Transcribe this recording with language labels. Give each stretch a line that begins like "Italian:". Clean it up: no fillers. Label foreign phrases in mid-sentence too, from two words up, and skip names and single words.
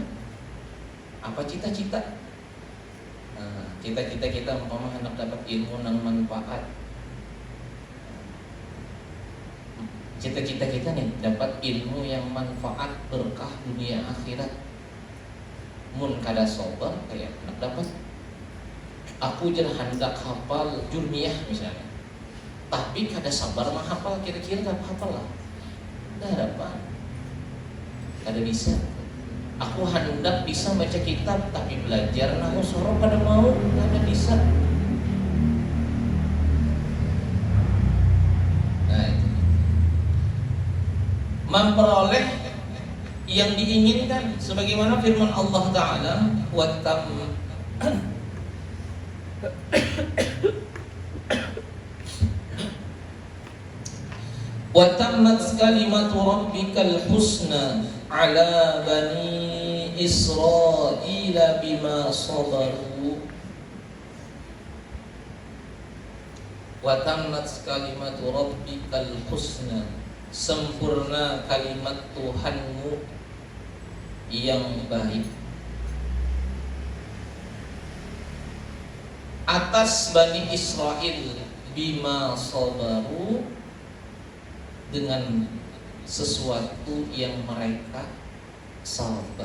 Indonesian: Apa cita-cita? Cita-cita kita umpama hendak dapat ilmu yang manfaat. Cita-cita kita nih dapat ilmu yang manfaat, berkah dunia akhirat.
Banjar: Mun kada sabar kayak hendak dapat. Aku jangan hendak hafal jurmiyah misalnya, tapi kada sabar menghafal, kira-kira dapat hafal lah. Dah dapat, kada bisa. Aku hendak bisa baca kitab, tapi belajar nahu sorok kada mau, kada bisa.
Indonesian: Nah itu, memperoleh yang diinginkan, sebagaimana firman Allah Ta'ala,
Arabic: وتمت كلمت ربك الحسنى على بني إسرائيل بما صبروا. وتمت كلمت ربك الحسنى,
Indonesian: sempurna kalimat Tuhanmu yang baik atas Bani Israel
Arabic: بما صبروا,
Indonesian: dengan sesuatu yang mereka sabar.